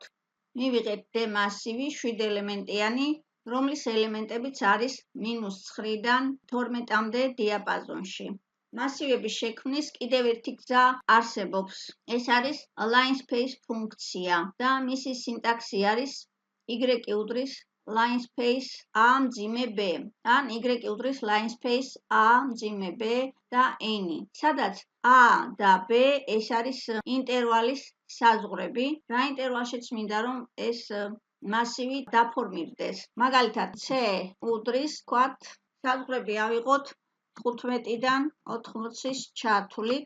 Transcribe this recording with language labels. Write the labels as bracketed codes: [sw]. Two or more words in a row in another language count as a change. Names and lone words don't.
[ka] მივიღეთ D მასივი 7 ელემენტიანი, რომლის ელემენტებიც არის -9-დან 12-მდე დიაპაზონში. მასივების შექმნის კიდევ ერთი გზა არსებობს. ეს არის [en] line space [ka] ფუნქცია და მისი სინტაქსი არის y უდრის [en] line space [ka] a მძიმე b ან y უდრის [en] line space [ka] a მძიმე b და n, სადაც a და b ეს არის ინტერვალის საზღვრები. რა ინტერვალშიც მინდა რომ ეს მასივი დაფორმირდეს. მაგალითად, c უდრის, ვთქვათ, საზღვრები ავიღოთ 15-დან 80-ის ჩათვლით.